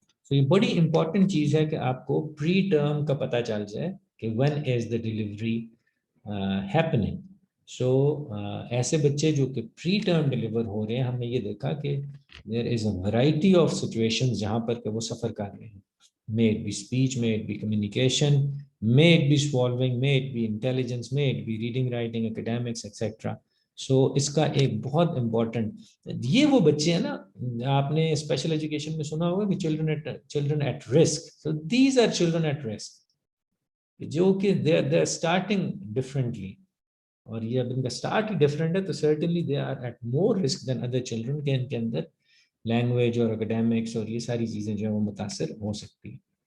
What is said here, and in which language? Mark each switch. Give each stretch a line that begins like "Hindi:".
Urdu: So یہ بڑی important چیز ہے کہ آپ کو پری ٹرم کا پتہ چل جائے کہ
English: when is the delivery happening.
Urdu: So ایسے بچے جو کہ پری ٹرم ڈلیور ہو رہے ہیں, ہم نے یہ دیکھا کہ
English: there is a variety of situations
Urdu: جہاں پر کہ وہ سفر کر رہے ہیں.
English: May it be speech, may it be communication, may it be swallowing, may it be intelligence, may it be reading, writing, academics, etc.
Urdu: سو اس کا ایک بہت امپورٹنٹ، یہ وہ بچے ہیں نا، آپ نے اسپیشل ایجوکیشن میں سنا ہوگا کہ children at risk, so
English: these are children at risk,
Urdu: جو کہ
English: they are starting differently,
Urdu: اور یہ اب ان کا اسٹارٹ ہی ڈفرینٹ ہے، تو certainly
English: they are at more risk than other children,
Urdu: کے ان کے اندر لینگویج اور اکیڈیمکس اور یہ ساری چیزیں جو ہیں وہ متاثر ہو سکتی ہیں۔